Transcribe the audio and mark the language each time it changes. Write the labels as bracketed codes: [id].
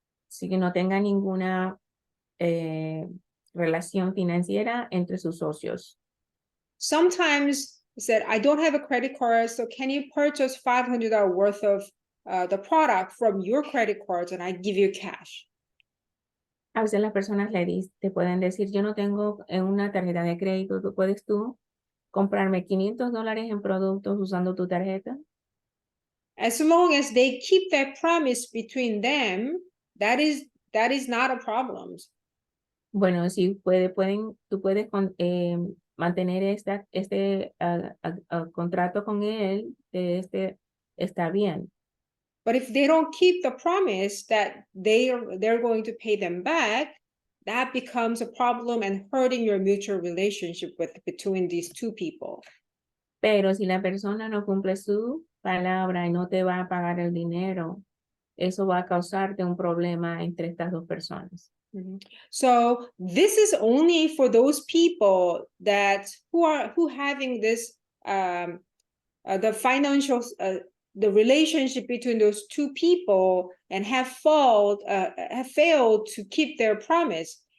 [es] Así que no tenga ninguna relación financiera entre sus socios. [en] Sometimes you said, I don't have a credit card, so can you purchase $500 worth of the product from your credit cards and I give you cash? [es] A veces las personas te pueden decir, yo no tengo una tarjeta de crédito, ¿puedes tú comprarme $500 en productos usando tu tarjeta? [en] As long as they keep that promise between them, that is not a problem. [es] Bueno, si tú puedes mantener este contrato con él, está bien. [en] But if they don't keep the promise that they're going to pay them back, that becomes a problem and hurting your mutual relationship between these two people. [es] Pero si la persona no cumple su palabra y no te va a pagar el dinero, eso va a causarte un problema entre estas dos personas. [en] So this is only for those people that who having this the financial the relationship between those two people and have failed to keep their promise.